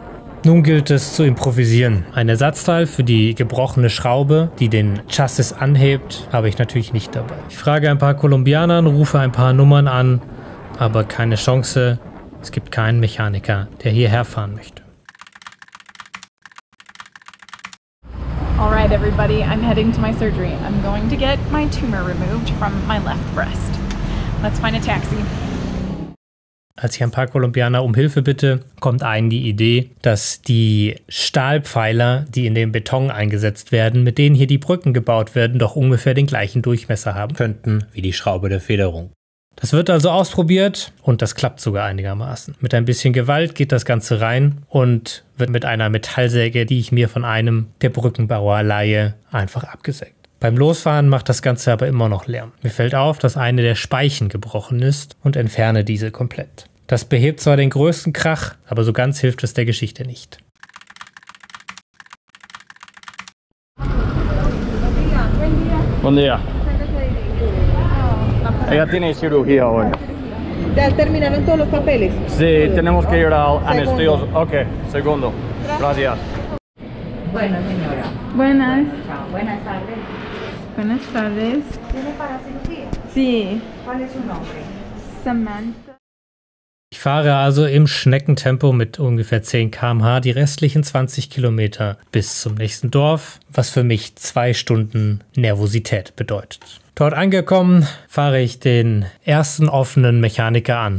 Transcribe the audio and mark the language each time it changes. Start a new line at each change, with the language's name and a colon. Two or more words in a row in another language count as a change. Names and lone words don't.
German: Nun gilt es zu improvisieren. Ein Ersatzteil für die gebrochene Schraube, die den Chassis anhebt, habe ich natürlich nicht dabei. Ich frage ein paar Kolumbianern, rufe ein paar Nummern an, aber keine Chance. Es gibt keinen Mechaniker, der hierher fahren möchte.
English: Alright everybody, I'm heading to my surgery. I'm going to get my tumor removed from my left breast. Let's find a taxi.
German: Als ich ein paar Kolumbianer um Hilfe bitte, kommt einem die Idee, dass die Stahlpfeiler, die in den Beton eingesetzt werden, mit denen hier die Brücken gebaut werden, doch ungefähr den gleichen Durchmesser haben könnten wie die Schraube der Federung. Das wird also ausprobiert und das klappt sogar einigermaßen. Mit ein bisschen Gewalt geht das Ganze rein und wird mit einer Metallsäge, die ich mir von einem der Brückenbauer leihe, einfach abgesägt. Beim Losfahren macht das Ganze aber immer noch Lärm. Mir fällt auf, dass eine der Speichen gebrochen ist und entferne diese komplett. Das behebt zwar den größten Krach, aber so ganz hilft es der Geschichte nicht.
Spanish: Buen día. Ella tiene cirugía hoy. ¿Ya terminaron todos los papeles? Sí, tenemos que ir al anestesio. Ok, segundo. Gracias. Bueno, señora. Buenas. Chao. Buenas tardes. Buenas tardes. ¿Tiene para cirugía? Sí. ¿Cuál es su nombre? Samantha.
German: Ich fahre also im Schneckentempo mit ungefähr 10 km/h die restlichen 20 Kilometer bis zum nächsten Dorf, was für mich 2 Stunden Nervosität bedeutet. Dort angekommen, fahre ich den ersten offenen Mechaniker an.